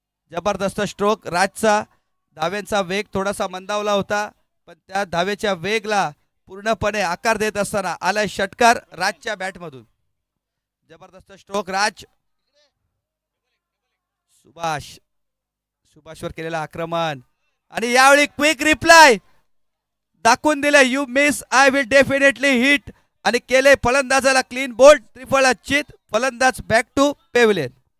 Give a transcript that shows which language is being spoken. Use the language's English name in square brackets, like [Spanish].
[Marathi] जबरदस्त स्ट्रोक राजचा. धाव्यांचा वेग थोडासा मंदावला होता, पण त्या धावेच्या वेगला पूर्णपणे आकार देत असताना आलाय षटकार राजच्या बॅटमधून. जबरदस्त स्ट्रोक राज. सुभाषवर केलेला आक्रमण आणि यावेळी क्विक रिप्लाय दाखवून दिले. [English] You miss, I will definitely hit. [Marathi] आणि केले फलंदाजाला क्लीन बोल्ड. त्रिफळा चित. फलंदाज [English] Back to pavilion.